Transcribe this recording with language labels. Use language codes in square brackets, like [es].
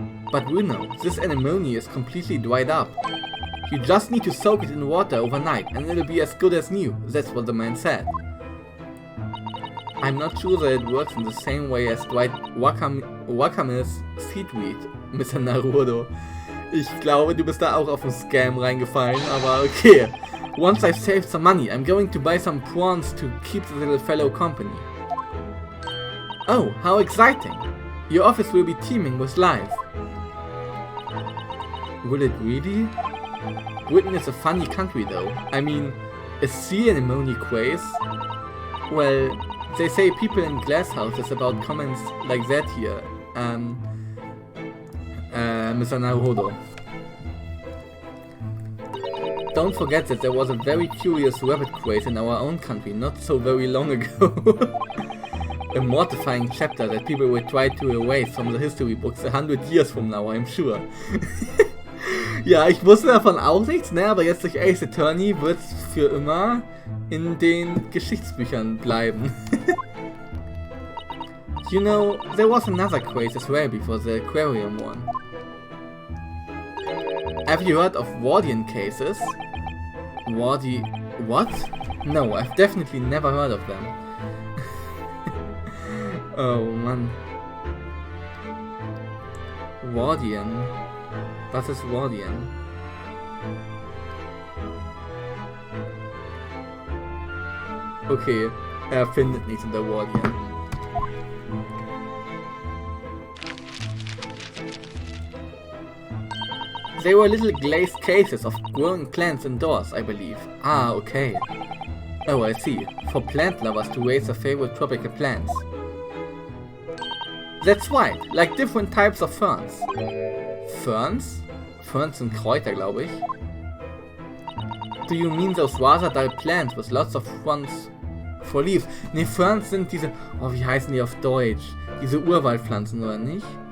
[en] But Runo, this anemone is completely dried up. You just need to soak it in water overnight and it'll be as good as new, that's what the man said. I'm not sure that it works in the same way as dried Wakame's seaweed, Mr. Naruhodo. [de] Ich glaube, du bist da auch auf einen Scam reingefallen, aber okay. [en] Once I've saved some money, I'm going to buy some prawns to keep the little fellow company. Oh, how exciting! Your office will be teeming with life. Will it really? Britain is a funny country though. I mean, a sea anemone craze? Well, they say people in glass houses about comments like that here. Mr. Naruhodo. Don't forget that there was a very curious rabbit craze in our own country not so very long ago. A mortifying chapter that people will try to erase from the history books 100 years from now, I'm sure. [de] Ja, ich wusste davon auch nichts, ne, aber jetzt durch Ace Attorney wird's für immer in den Geschichtsbüchern bleiben. [en] You know, there was another craze as well before the aquarium one. Have you heard of Wardian cases? What? No, I've definitely never heard of them. [de] Oh Mann. Wardian. Was ist Wardian? Okay, er findet nichts unter Wardian. [en] They were little glazed cases of growing plants indoors, I believe. Ah, okay. Oh, I see. For plant lovers to raise their favorite tropical plants. That's right, like different types of ferns. Ferns? [de] Ferns sind Kräuter, glaube ich. [en] Do you mean those rather dull plants with lots of fronds for leaves? [de] Ne, Ferns sind diese... Oh, wie heißen die auf Deutsch? Diese Urwaldpflanzen, oder nicht?